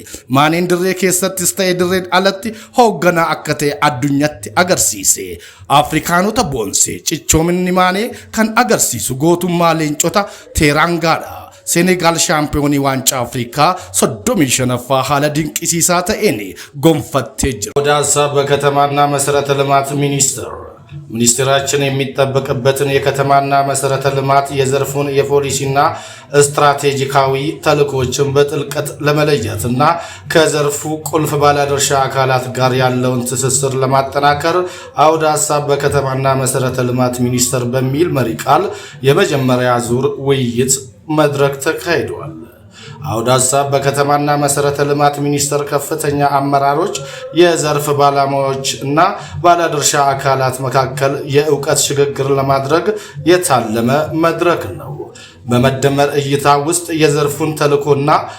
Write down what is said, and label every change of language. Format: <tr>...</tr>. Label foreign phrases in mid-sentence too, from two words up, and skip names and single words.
<om>Maaneen dirree keessattis ta'e dirreen alatti hoogganaa akka ta'e addunyatti agarsiise. Afrikaanota boonse cichoominni Maanee kan agarsiisu gootummaa leencota Terangaadha. Senegaal shaampiyoonii waancaa Afrikaa 35ffaa haala dinqisiisaa ta'een gonfattee jira.</om> <am>ወደ ሀሳብ በከተማና መሰረተ ልማት ሚኒስትራችን የሚጠበቅበትን የከተማና መሰረተ ልማት የዘርፉን የፖሊሲና ስትራቴጂካዊ ተልዕኮችን በጥልቀት ለመለየትና ከዘርፉ ቁልፍ ባለድርሻ አካላት ጋር ያለውን ትስስር ለማጠናከር አውደ ሀሳብ በከተማና መሰረተ ልማት ሚኒስቴር በሚል መሪ ቃል የመጀመሪያ ዙር ውይይት መድረክ ተካሂዷል። አውደ ሀሳብ በከተማና መሰረተ ልማት ሚኒስቴር ከፍተኛ አመራሮች የዘርፍ ባለሙያዎች እና ባለድርሻ አካላት መካከል የእውቀት ሽግግር ለማድረግ የታለመ መድረክ ነው። በመደመር እይታ ውስጥ የዘርፉን ተልዕኮና</am>